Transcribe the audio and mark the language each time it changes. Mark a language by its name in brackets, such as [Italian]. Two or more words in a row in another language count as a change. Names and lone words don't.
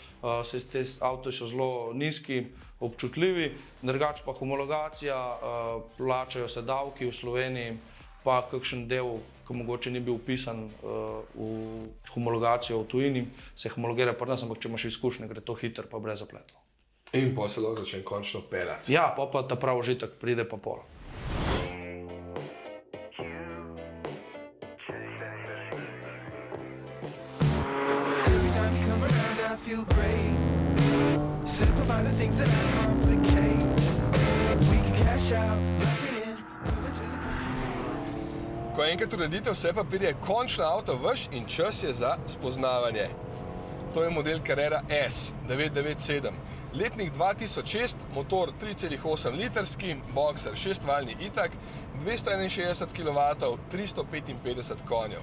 [Slovenian] Te avto so zelo nizki, občutljivi, drugače pa homologacija, plačajo se davki v Sloveniji, pa kakšen del, ki mogoče ni bil vpisan v homologacijo v tujini, se homologira pri nas, ampak če imaš izkušnje, gre to hitro pa brez zapletov. In pa se lahko začne končno pelati. Ja, pa ta prav užitek pride pa pol. [English] Feel great. Simplify the things that I complicate. We can cash out, lock it in, move it to the country. [Slovenian] Ko enkrat uredite vse papirje, je končno avto vaš in čas je za spoznavanje. To je model Carrera S 997. Letnik 2006, motor 3,8 litrski, boxer 6-valjni itak, 261 kW, 355 konjev.